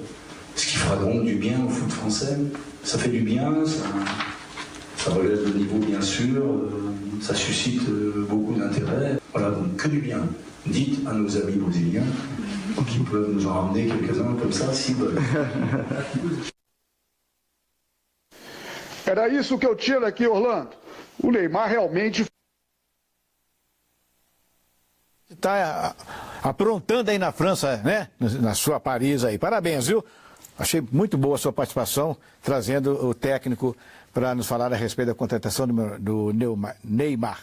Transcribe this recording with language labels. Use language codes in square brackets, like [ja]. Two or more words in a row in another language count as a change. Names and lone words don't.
[fr] Ce qui fera donc du bien au foot français. Ça fait du bien, ça relève le niveau bien sûr, ça suscite beaucoup d'intérêt. Voilà, donc que du bien. Dites à nos amis brésiliens qui peuvent nous en ramener quelques-uns comme ça, s'ils veulent. [pt] Era isso que eu tiro aqui, Orlando. O Neymar realmente está aprontando aí na França, né? Na sua Paris aí. Parabéns, viu? Achei muito boa a sua participação, trazendo o técnico para nos falar a respeito da contratação do Neymar.